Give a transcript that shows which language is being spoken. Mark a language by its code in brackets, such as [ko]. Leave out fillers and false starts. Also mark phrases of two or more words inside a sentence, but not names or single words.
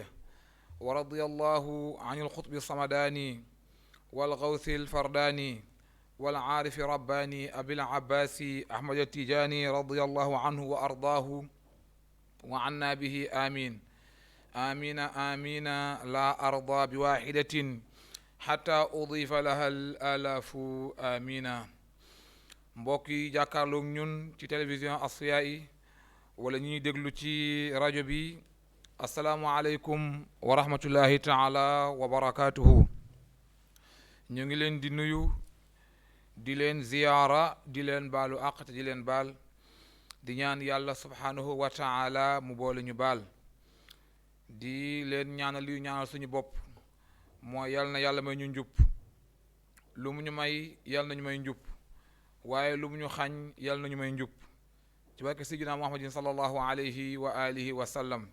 [ar] ورضي الله عن القطب الصمداني والغوث الفرداني والعارف رباني أبي العباس أحمد التجاني رضي الله عنه وأرضاه وعنا به آمين آمين آمين. لا أرضى بواحدة حتى أضيف لها الآلاف آمين. [wo] mbokk yi jàkkaarloog ñun ci télévision Asfiyahi wala ñuy déglu ci rajo bi, [ar] السلام عليكم ورحمة الله تعالى وبركاته. [wo] ñu ngi leen di nuyu, di leen ziyaara, di leen baalu àq te di leen baal, di ñaan yàlla [ar] سبحانه وتعالى [wo] mu boole ñu baal, di leen ñaanal li ñaanal suñu bopp mooy yal na yàlla may ñu njub, lu mu ñu may yal nañu may njub, waaye lu mu ñu xañ yal nañu may njub ci barke [ar] سيدنا محمد صلى الله عليه وعلى آله وسلم.